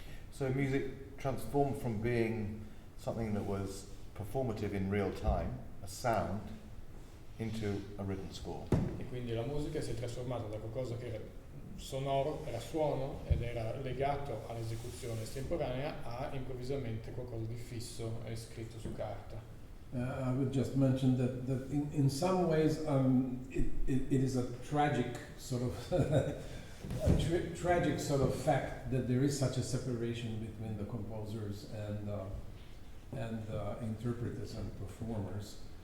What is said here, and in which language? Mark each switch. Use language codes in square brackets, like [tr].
[en] So music transformed from being something that was performative in real time, a sound, into a written score. [it] E quindi la musica si è trasformata da qualcosa che era sonoro, era suono ed era legato all'esecuzione estemporanea, a improvvisamente qualcosa di fisso e scritto su carta. [en] I would just mention that in some ways it is a tragic sort of tragic sort of fact that there is such a separation between the composers and interpreters and performers.